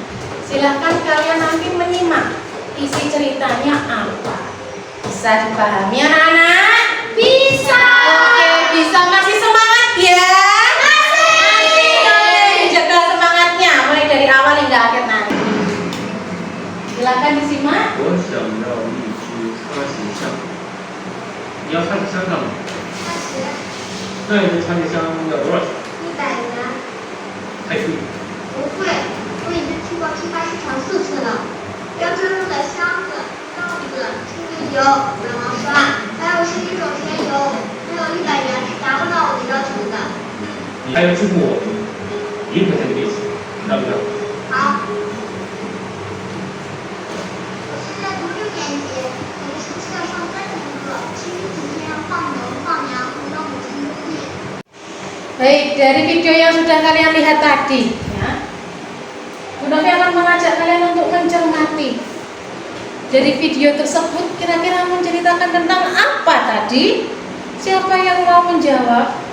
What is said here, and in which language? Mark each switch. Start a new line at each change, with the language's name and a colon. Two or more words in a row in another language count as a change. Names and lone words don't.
Indonesian: Silahkan kalian nanti menyimak isi ceritanya apa. Bisa dipahami anak-anak? Bisa. Oke, bisa. Masih semangat ya? Masih. Jaga semangatnya mulai dari awal hingga akhir nanti. Silahkan disimak.
Chinese: 我想要一只擦鞋箱。你要擦鞋箱干嘛？那一只擦鞋箱要多少钱？ 100元。太贵。不贵，我已经去过批发市场4次了。标志用的箱子、罩子、清洁油、软毛刷，还有11种甜油，没有100元是达不到我的要求的。你还要支付我1块钱的利息，要不要？好。我现在读6年级，每个星期要上3节课，其余几天要放牛、放羊，回到母亲工地。
Indonesian: Baik, dari video yang sudah kalian lihat tadi ya, Bu Novi akan mengajak kalian untuk mencermati. Dari video tersebut kira-kira menceritakan tentang apa tadi? Siapa yang mau menjawab?